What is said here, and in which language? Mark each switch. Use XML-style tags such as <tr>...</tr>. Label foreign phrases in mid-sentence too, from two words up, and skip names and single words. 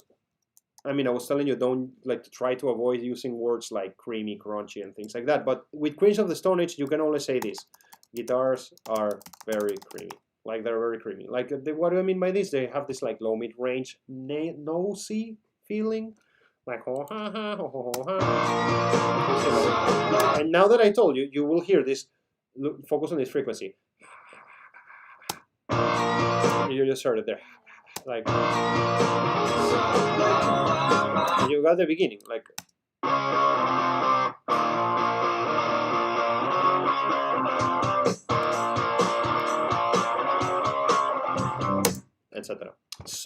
<en>I mean, I was telling you, don't like to try to avoid using words like creamy, crunchy, and things like that. But with Queens of the Stone Age, you can only say this. Guitars are very creamy. Like, they're very creamy. Like, what do I mean by this? They have this like low mid-range, nosy feeling. Like, ho ha ha, ho ho ho ha. And now that I told you, you will hear this. Look, focus on this frequency. You just heard it there. Like, you got the beginning. Like, etc. So</en>